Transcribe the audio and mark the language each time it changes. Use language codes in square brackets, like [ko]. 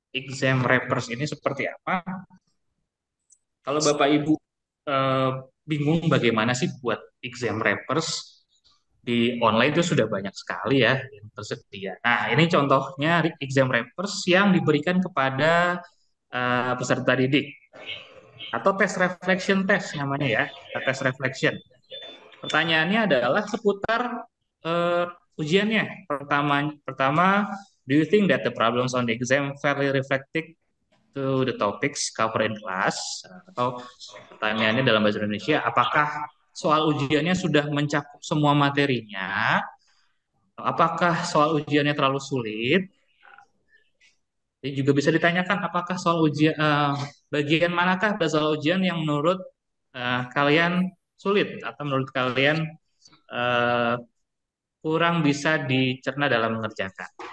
[id] Exam wrappers ini seperti apa? Kalau Bapak Ibu bingung bagaimana sih buat exam wrappers, di online itu sudah banyak sekali ya yang tersedia. Nah, ini contohnya exam wrappers yang diberikan kepada peserta didik atau tes reflection test namanya ya, tes reflection. Pertanyaannya adalah seputar ujiannya. Pertama, [en] do you think that the problems on the exam fairly reflected to the topics covered in class? [id] Atau pertanyaannya dalam bahasa Indonesia, apakah soal ujiannya sudah mencakup semua materinya? Apakah soal ujiannya terlalu sulit? Jadi juga bisa ditanyakan apakah soal ujian bagian manakah pada soal ujian yang menurut kalian sulit atau menurut kalian kurang bisa dicerna dalam mengerjakan.